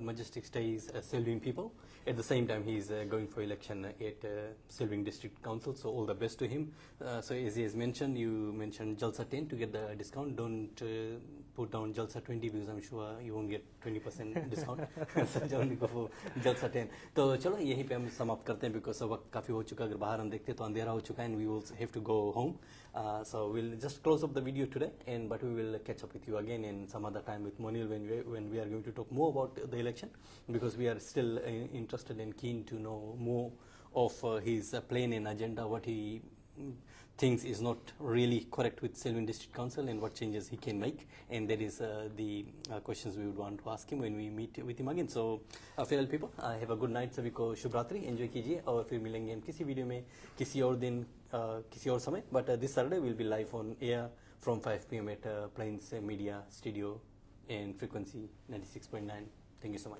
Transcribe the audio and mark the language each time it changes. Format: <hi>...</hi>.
<en>Majestic Stays Selving People. At the same time, he is going for election at Selving District Council. So all the best to him. So as he has mentioned, you mentioned Jalsa 10 to get the discount. Don't put down Jalsa 20 because I'm sure you won't get 20% discount. So only go for Jalsa 10.</en> <hi>तो चलो यहीं पे हम समाप्त करते हैं,</hi> <en>because</en> <hi>वक्त काफ़ी हो चुका है. अगर बाहर हम देखते तो अंधेरा हो चुका है,</hi> <en>and we will have to go home. So we'll just close up the video today, but we will catch up with you again in some other time with Moneel when we are going to talk more about the election, because we are still interested and keen to know more of his plan and agenda, what he thinks is not really correct with Selving District Council, and what changes he can make. And that is the questions we would want to ask him when we meet with him again. So fellow people, have a good night.</en> <hi>सभी को शुभ रात्रि, enjoy कीजिए, और फिर मिलेंगे हम किसी video में किसी और दिन किसी और समय.</hi> <en>But this Saturday we'll be live on air from 5 p.m. at Plains Media Studio and frequency 96.9. Thank you so much.</en>